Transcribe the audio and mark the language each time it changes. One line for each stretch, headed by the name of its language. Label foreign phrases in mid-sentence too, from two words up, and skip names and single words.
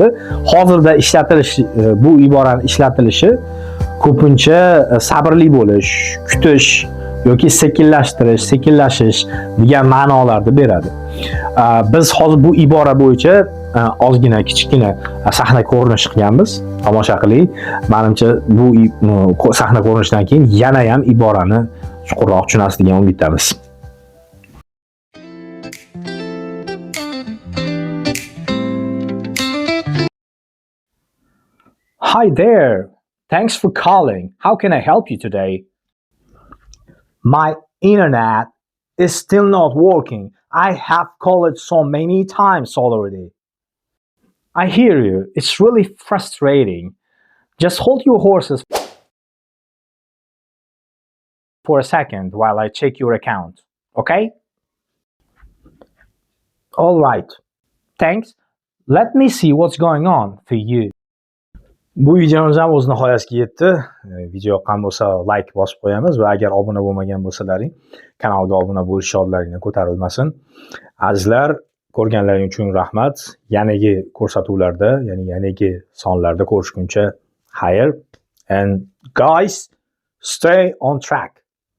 Uzbek: Hozirda ishlatilish bu iborani ishlatilishi ko'pincha sabrli bo'lish, kutish yoki sekinlashtirish, sekinlashish degan ma'nolarni beradi. Biz hozir bu ibora bo'yicha ozgina kichkina sahna ko'rinish qilganmiz. Tomosha qiling. Menimcha bu sahna ko'rinishdan keyin yana ham iborani chuqurroq tushunasiz degan umiddamiz.
English: Hi there. Thanks for calling. How can I help you today? My internet is still not working. I have called it so many times already. I hear you. It's really frustrating. Just hold your horses for a second while I check your account. Okay? All right. Thanks. Let me see what's going on for you.
Uzbek: Bu videomiz ham o'z nihoyasiga yetdi. Video yoqqan bo'lsa like bosib qo'yamiz va agar obuna bo'lmagan bo'lsalaring, kanalga obuna bo'lish shodlaringni ko'tarilmasin. Azizlar, ko'rganlaring uchun rahmat. Yanagi ko'rsatuvlarda, ya'ni yanagi sonlarda ko'rishguncha xayr.
English: And guys, stay on track.